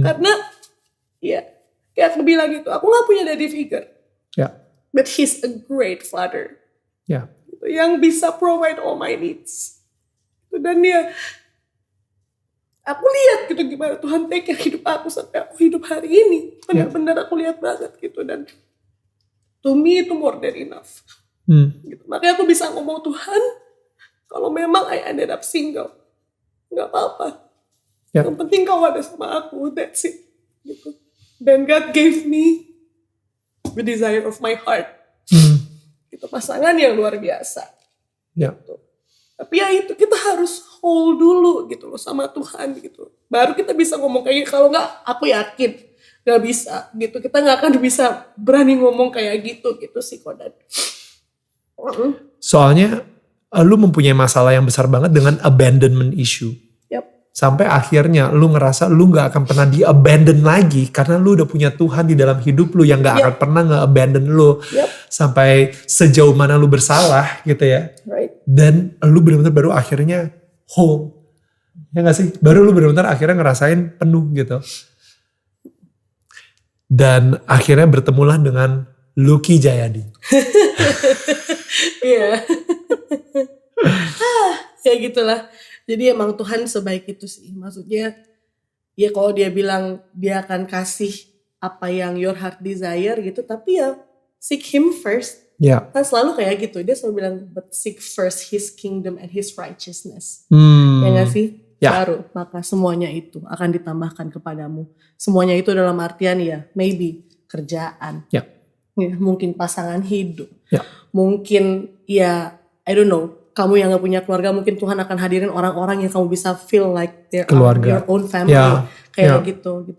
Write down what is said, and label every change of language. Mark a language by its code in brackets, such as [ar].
[id] Karena ya kayak aku bilang gitu, aku gak punya [en] daddy figure, but he's a great father [id] gitu, yang bisa [en] provide all my needs [id] gitu. Dan dia, aku lihat gitu gimana Tuhan [en] take care [id] hidup aku sampai aku hidup hari ini, benar-benar aku lihat banget gitu. Dan [en] to me [id] itu [en] more than enough. Gitu. [id] Makanya aku bisa ngomong, Tuhan, kalau memang [en] I ended up single, [id] nggak apa-apa. Yang penting kau ada sama aku, [en] that's it. [id] Gitu. Dan [en] God gave me the desire of my heart. [id] Itu pasangan yang luar biasa. Gitu. Tapi ya itu kita harus [en] hold [id] dulu gitu loh sama Tuhan gitu. Baru kita bisa ngomong kayak gitu. Kalau nggak, aku yakin nggak bisa gitu. Kita nggak akan bisa berani ngomong kayak gitu sih Kodan. Soalnya lu mempunyai masalah yang besar banget dengan [en] abandonment issue. [id] Sampai akhirnya lu ngerasa lu gak akan pernah di-abandon lagi. Karena lu udah punya Tuhan di dalam hidup lu yang gak akan pernah nge-abandon lu. Sampai sejauh mana lu bersalah gitu ya. Dan lu benar-benar baru akhirnya whole. Ya gak sih? Baru lu benar-benar akhirnya ngerasain penuh gitu. Dan akhirnya bertemulah dengan Lucky Jayadi. Iya. Ya gitulah. Jadi emang Tuhan sebaik itu sih. Maksudnya ya kalau dia bilang dia akan kasih apa yang [en] your heart desire [id] gitu. Tapi ya [en] seek him first. [id] Kan selalu kayak gitu. Dia selalu bilang [en] but seek first his kingdom and his righteousness. [id] Ya gak sih? Baru maka semuanya itu akan ditambahkan kepadamu. Semuanya itu dalam artian ya [en] maybe [id] kerjaan. Ya, mungkin pasangan hidup. Mungkin ya [en] I don't know. [id] Kamu yang gak punya keluarga, mungkin Tuhan akan hadirin orang-orang yang kamu bisa [en] feel like your own family. [id] Kayak gitu.